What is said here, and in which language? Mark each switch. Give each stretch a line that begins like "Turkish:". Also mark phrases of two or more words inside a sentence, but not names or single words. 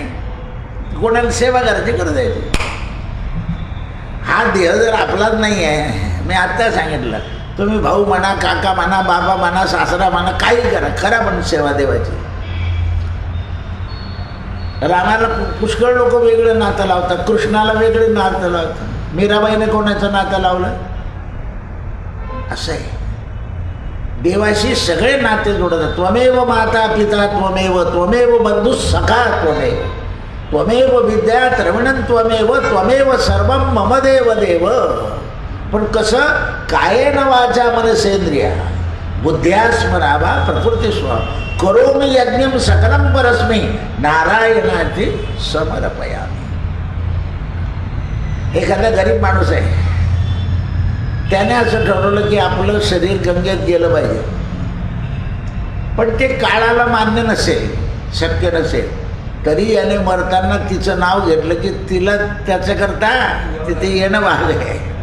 Marathi: कोणाला सेवा करायची करू द्यायची. हा देह जर आपलाच नाही आहे, मी आत्ता सांगितलं, तुम्ही भाऊ म्हणा, काका म्हणा, बाबा म्हणा, सासरा म्हणा, काही करा, खरा पण सेवा देवाची. रामाला पुष्कळ लोक वेगळं नातं लावतात, कृष्णाला वेगळे नातं लावतात, मीराबाईने कोणाचं नातं लावलं? असं आहे. देवाशी सगळे नाते जोडतात.
Sanskrit: त्वमेव माता पिता त्वमेव, त्वमेव बंधू सखा त्वमेव, त्वमेव विद्या द्रविणं त्वमेव, त्वमेव सर्वं मम देव देव.
Marathi: पण कसं?
Sanskrit: कायेन वाचा मनसेंद्रिया, बुद्ध्या स्मरावा प्रकृती स्व करोमि यज्ञम सकलम परस्मै नारायणाची समर्पयामि.
Marathi: एखादा गरीब माणूस आहे, त्याने असं ठरवलं की आपलं शरीर गंगेत गेलं पाहिजे, पण ते काळाला मान्य नसेल, शक्य नसेल, तरी याने मरताना तिचं नाव घेतलं की तिला त्याच्याकरता तिथे येणं भाग आहे.